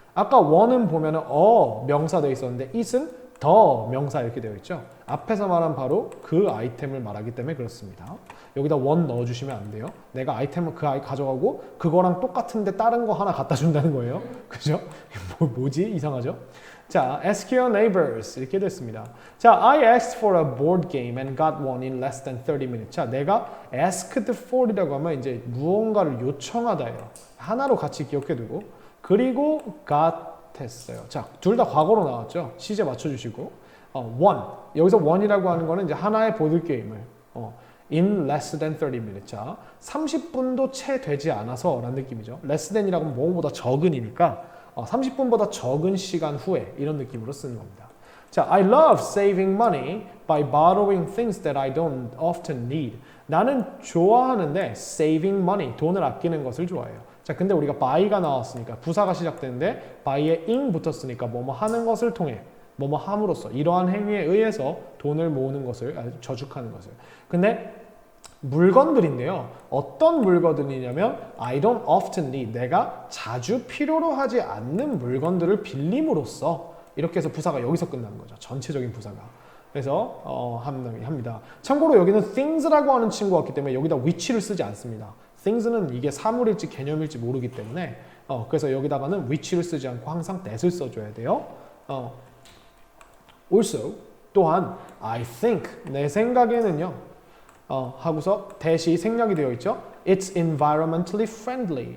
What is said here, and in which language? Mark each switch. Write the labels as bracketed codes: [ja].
[ko] 아까 one은 보면은 명사 되어 있었는데 it은 더 명사 이렇게 되어 있죠. 앞에서 말한 바로 그 아이템을 말하기 때문에 그렇습니다. 여기다 one 넣어주시면 안 돼요. 내가 아이템을 그 아이 가져가고 그거랑 똑같은데 다른 거 하나 갖다 준다는 거예요. 그죠? 뭐지? 이상하죠? 자, ask your neighbors 이렇게 됐습니다. [en] 자, I asked for a board game and got one in less than 30 minutes. [ko] 자, 내가 asked for이라고 하면 이제 무언가를 요청하다예요. 하나로 같이 기억해두고 그리고 got 했어요. 자, 둘 다 과거로 나왔죠. 시제 맞춰주시고 one 여기서 one이라고 하는 거는 이제 하나의 보드 게임을 [en] in less than 30 minutes. [ko] 자, 30분도 채 되지 않아서 라는 느낌이죠. less than이라고 하면 뭐보다 적은이니까 30분보다 적은 시간 후에 이런 느낌으로 쓰는 겁니다. [en] 자, I love saving money by borrowing things that I don't often need. [ko] 나는 좋아하는데 [en] saving money, [ko] 돈을 아끼는 것을 좋아해요. 자, 근데 우리가 by가 나왔으니까 부사가 시작되는데 by에 ing 붙었으니까 뭐뭐 하는 것을 통해 뭐뭐 함으로써 이러한 행위에 의해서 돈을 모으는 것을 저축하는 것을. 근데 물건들인데요. 어떤 물건들이냐면 [en] I don't often need. [ko] 내가 자주 필요로 하지 않는 물건들을 빌림으로써 이렇게 해서 부사가 여기서 끝나는 거죠. 전체적인 부사가. 그래서 합니다. 참고로 여기는 things라고 하는 친구가 왔기 때문에 여기다 which를 쓰지 않습니다. things는 이게 사물일지 개념일지 모르기 때문에 그래서 여기다가는 which를 쓰지 않고 항상 that을 써줘야 돼요. Also 또한 [en] I think [ko] 내 생각에는요 하고서 that이 생략이 되어 있죠. [en] It's environmentally friendly.